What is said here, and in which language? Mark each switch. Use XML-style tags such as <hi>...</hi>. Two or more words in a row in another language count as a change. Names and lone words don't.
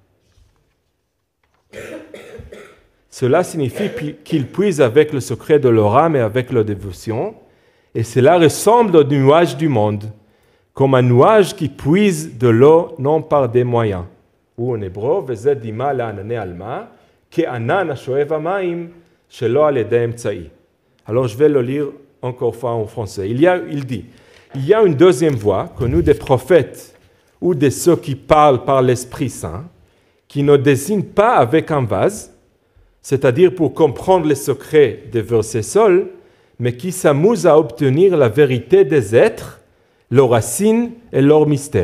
<fr>Cela signifie qu'il puise avec le secret de leur âme et avec leur dévotion, et cela ressemble au nuage du monde, comme un nuage qui puise de l'eau non par des moyens. Ou en hébreu,</fr> <he>ודומה לענני עלמא, כענן השואב המים שלא על ידי אמצעי.</he> <fr>Alors je vais le lire encore fois en français. Il dit, il y a une deuxième voix que nous, des prophètes ou de ceux qui parlent par l'Esprit Saint, qui ne désignent pas avec un vase, c'est-à-dire pour comprendre les secrets des versets seuls, mais qui s'amusent à obtenir la vérité des êtres, leurs racines et leurs mystères.</fr>